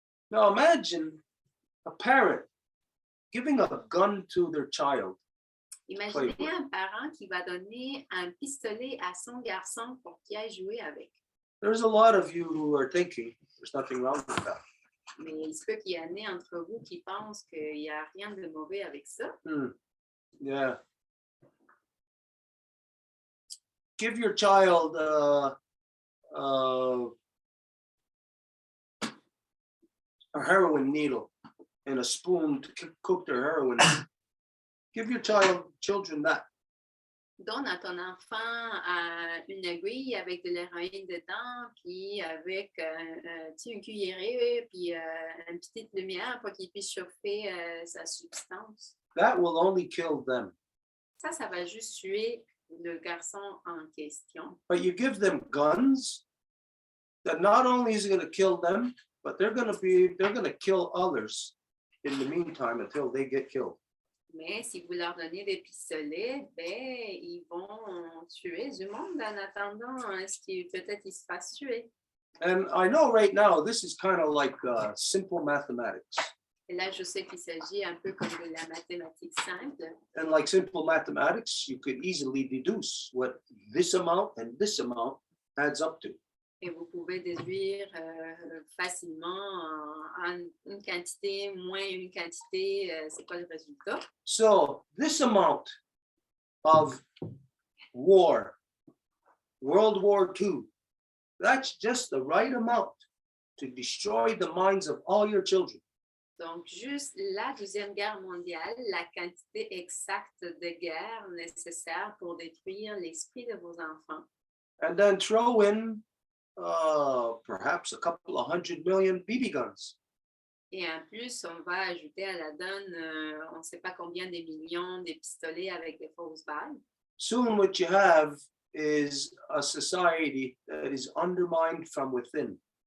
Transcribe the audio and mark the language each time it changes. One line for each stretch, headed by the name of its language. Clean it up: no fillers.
English: Now imagine a parent giving a gun to their child
French: Imaginez
English: with.
French: un parent qui va donner un pistolet à son garçon pour qu'il aille jouer avec.
English: There's a lot of you who are thinking there's nothing wrong with that.
French: Mais il se peut qu'il y en ait entre vous qui pensent qu'il n'y a rien de mauvais avec ça.
English: Yeah. Give your child a heroin needle and a spoon to cook their heroin. Give your children that.
French: Donne à ton enfant une aiguille avec de l'héroïne dedans, puis avec une cuillerée, puis une petite lumière pour qu'il puisse chauffer sa substance.
English: That will only kill them.
French: Ça va juste tuer le garçon en question.
English: But you give them guns, that not only is it going to kill them, but they're going to kill others in the meantime until they get killed.
French: Mais si vous leur donnez des pistolets, ils vont tuer du monde en attendant ce qui peut-être ils se fassent tuer.
English: And I know right now this is kind of like simple mathematics.
French: Et là, je sais qu'il s'agit un peu comme de la mathématique simple.
English: And like simple mathematics, you could easily deduce what this amount and this amount adds up to.
French: Et vous pouvez déduire facilement une quantité moins une quantité, c'est quoi le résultat?
English: So this amount of war, World War II, that's just the right amount to destroy the minds of all your children.
French: Donc, juste la Deuxième Guerre mondiale, la quantité exacte de guerre nécessaire pour détruire l'esprit de vos enfants.
English: And then throw in perhaps a couple of 100 million BB guns.
French: Et en plus, on va ajouter à la donne, on ne sait pas combien de millions de pistolets avec des fausses balles.
English: Soon what you have is a society that is undermined from within.